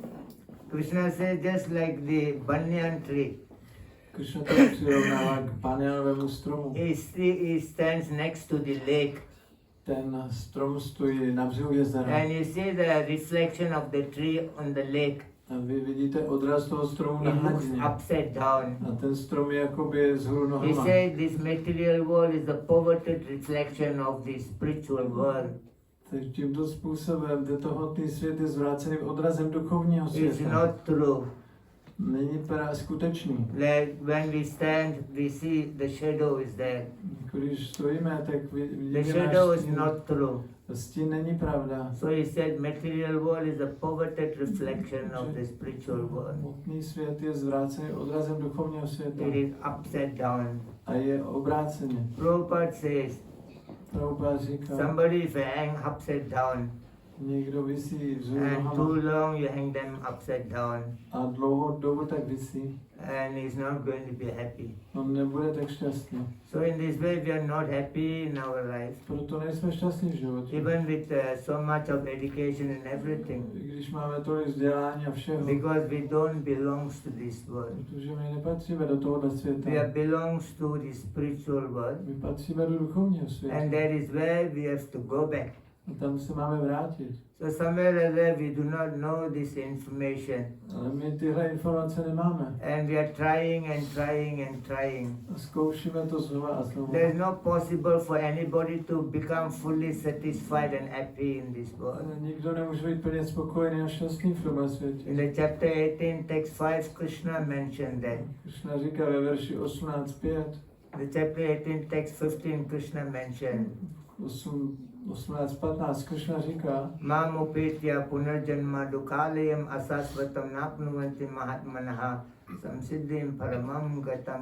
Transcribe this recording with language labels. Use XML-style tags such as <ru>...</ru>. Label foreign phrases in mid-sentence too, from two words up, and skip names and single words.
<en>Krishna says just like the banyan tree,</en> <cs>Krishna to přirovnává k banjánovému stromu.</cs> <en>he stands next to the lake.</en> <cs>Ten strom stojí na břehu jezera.</cs> <en>And you see the reflection of the tree on the lake.</en> <cs>A vy vidíte odraz toho stromu na</cs> <en>It looks</en> <cs>hladině.</cs> <en>upside down.</en> <cs>A ten strom je jakoby vzhůru</cs> <en>He</en> <cs>nohama.</cs> <en>said this material world is the perverted reflection of the spiritual world.</en> <cs>Takže tímto způsobem tento hmotný svět je zvráceným odrazem duchovního</cs> <en>It's</en> <cs>světa.</cs> <en>not true.</en> <cs>Není skutečný.</cs> <en>Like when we stand, we see the shadow is there.</en> <cs>Když stojíme, tak</cs> <en>The</en> <cs>vidíme</cs> <en>shadow</en> <cs>náš</cs> <en>is</en> <cs>stín.</cs> <en>not true.</en> <cs>Stín není pravda.</cs> <en>So he said material world is a perverted reflection of the spiritual world.</en> <cs>Hmotný svět je zvrácený odrazem duchovního světa.</cs> <en>It is upside down.</en> <cs>A je obráceně.</cs> <en>Prabhupada says</en> <cs>Prabhupada říká,</cs> <en>somebody is hang upside down</en> <cs>někdo visí vzhůru</cs> <en>and</en> <cs>nohama</cs> <en>too long you hang them upside down</en> <cs>a dlouhou dobu tak visí.</cs> <en>and he's not going to be happy.</en> <cs>On nebude tak šťastný.</cs> <en>So in this way we are not happy in our life.</en> <cs>Proto nejsme šťastní v životě.</cs> <en>Even with so much of education and everything,</en> <cs>I když máme tolik vzdělání a všeho.</cs> <en>because we don't belong to this world.</en> <cs>Protože my nepatříme do tohoto světa.</cs> <en>We belongs to the spiritual world,</en> <cs>My patříme do duchovního světa.</cs> <en>and that is where we have to go back.</en> <cs>A tam se máme vrátit.</cs> <en>So somewhere or other we do not know this information,</en> <cs>Ale my tyhle informace nemáme.</cs> <en>and we are trying and trying and trying.</en> <cs>A zkoušíme to znova a znova.</cs> <en>There is no possible for anybody to become fully satisfied and happy in this world.</en> <cs>Ale nikdo nemůže být plně spokojený a šťastný v tomhle světě.</cs> <en>In the chapter 18, text 5, Krishna mentioned that.</en> <cs>Krishna říká ve verši 18.5,</cs> <en>The chapter 18, text 15, Krishna mentioned.</en> <cs>18.15 Krishna říká,</cs> <sa>Mam upetya punarjanma dukhalayam asasvatam napnuvanti mahatmanaha samsiddhim paramam gatam.</sa>